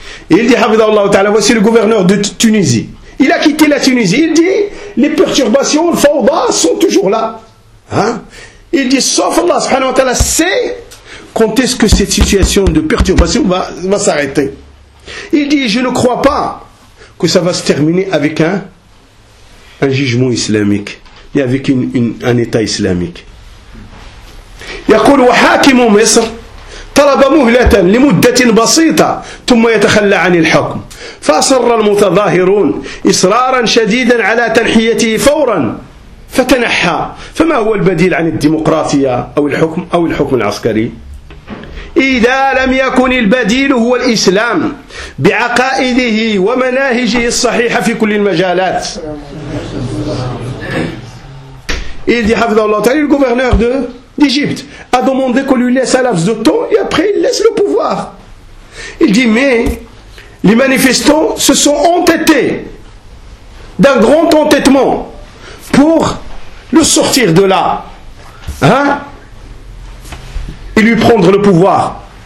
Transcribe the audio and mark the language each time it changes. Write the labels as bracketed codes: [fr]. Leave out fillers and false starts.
[fr] Il dit, [ar] Hafidhahullah Ta'ala, [fr] voici le gouverneur de Tunisie. Il a quitté la Tunisie. Il dit, les perturbations, le fawda sont toujours là. Hein? Il dit, sauf Allah subhanahu wa ta'ala sait quand est-ce que cette situation de perturbation va s'arrêter. Il dit, je ne crois pas que ça va se terminer avec un jugement islamique et avec un état islamique. [ar] Yaqul wa hakimu Misr طلب مهلة لمدة بسيطة ثم يتخلى عن الحكم فأصر المتظاهرون إصرارا شديدا على تنحيته فورا فتنحى فما هو البديل عن الديمقراطية أو الحكم العسكري؟ إذا لم يكن البديل هو الإسلام بعقائده ومناهجه الصحيحة في كل المجالات. [fr] Il dit, [ar] حفظه الله تعالى, [fr] le gouverneur de d'Égypte a demandé qu'on lui laisse un laps de temps et après il laisse le pouvoir. Il dit, mais les manifestants se sont entêtés d'un grand entêtement pour le sortir de là, hein, et lui prendre le pouvoir.